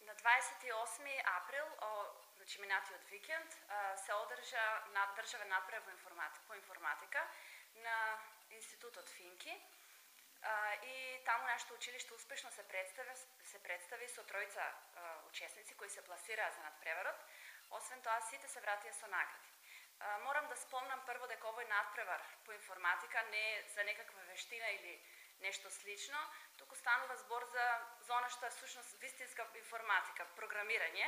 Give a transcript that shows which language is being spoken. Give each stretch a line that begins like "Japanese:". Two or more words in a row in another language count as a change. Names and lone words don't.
Macedonian: 28. април, значи минати од викенд, се одржа државен надпрев по информатика на институт од Финки. И тамо нашето училище успешно се представи со тројца учесници кои се пласираа за надпреварот. Освен тоа, сите се вратија со награди. Морам да спомнам прво дека овој надпревар по информатика не е за некаква вештина или нешто слично, туку станува збор за она што е всушност вистинска информатика, програмирање.